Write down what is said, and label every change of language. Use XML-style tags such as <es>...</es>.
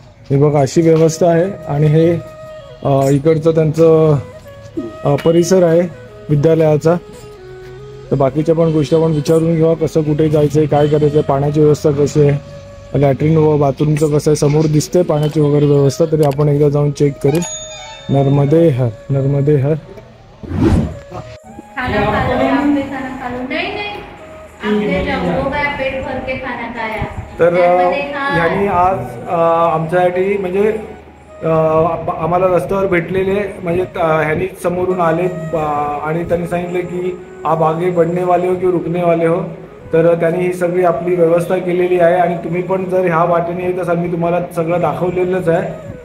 <mr>हे बघा अशी व्यवस्था आहे आणि हे इकडचं त्यांचं परिसर आहे विद्यालयाचा। तर बाकीच्या पण गोष्टी आपण विचारून घेऊ, कसं कुठे जायचं, काय करायचं, पाण्याची व्यवस्था कशी आहे, लॅट्रिन व बाथरूमचं कसं आहे, समोर दिसते पाण्याची वगैरे व्यवस्था, तरी आपण एकदा जाऊन चेक करू। नर्मदे हर, नर्मदे हर।</mr> <hi>खाना खा लो, आपने खाना खा लो। नहीं नहीं, आपने जब हो गया पेट भर के खाना खाया।</hi> <mr>तर नर्मदे हर। ह्यांनी आज आमच्यासाठी म्हणजे आम्हाला रस्त्यावर भेटलेले, म्हणजे ह्यांनी समोरून आले आणि त्यांनी सांगितलं की</mr> <hi>आप आगे बढ़ने वाले हो</hi> <mr>की रुकने वाले हो। तर त्यांनी ही सगळी आपली व्यवस्था केलेली आहे आणि तुम्ही पण जर ह्या वाटेने येत असाल, मी तुम्हाला सगळं दाखवलेलंच आहे।</mr>